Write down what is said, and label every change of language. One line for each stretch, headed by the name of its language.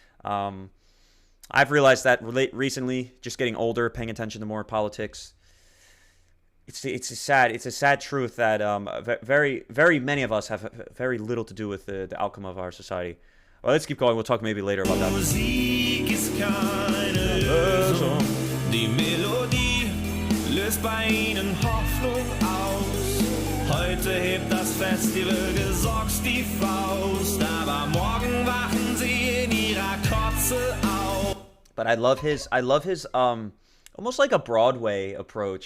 English: I've realized that recently, just getting older, paying attention to more politics. It's a sad truth that very, very many of us have very little to do with the outcome of our society. Well, let's keep going. We'll talk maybe later about that.
German: Musik ist keine Lösung. Die Melodie löst bei ihnen Hoffnung aus. Heute hebt das Festival gesorgt die Faust, aber morgen wachen sie in ihrer Kotze auf.
English: But I love his almost like a Broadway approach.